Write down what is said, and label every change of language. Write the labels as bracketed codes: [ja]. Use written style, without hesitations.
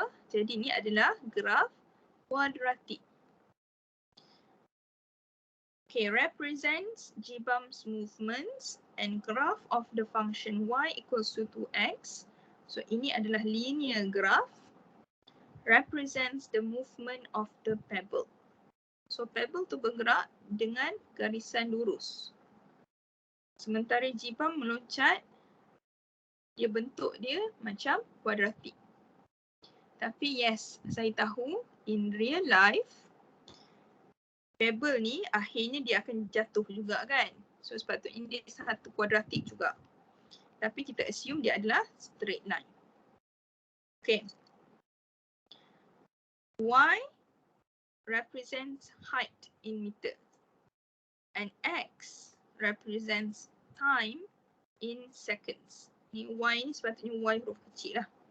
[ms] Jadi ni adalah graf kuadratik. [en] Okay, represents Jibam's movements and graph of the function y equals to 2x. [ms] So ini adalah [en] linear graph. Represents the movement of the pebble. [ms] So pebble tu bergerak dengan garisan lurus. Sementara Jibam meloncat, dia bentuk dia macam kuadratik. Tapi [en] yes, [ms] saya tahu [en] in real life, [ms] pebble ni akhirnya dia akan jatuh juga kan. So sepatutnya dia satu kuadratik juga. Tapi kita assume dia adalah [en] straight line. Okay. Y represents height in meter. And X represents time in seconds. [ms] Ni Y ni sepatutnya Y huruf kecil lah.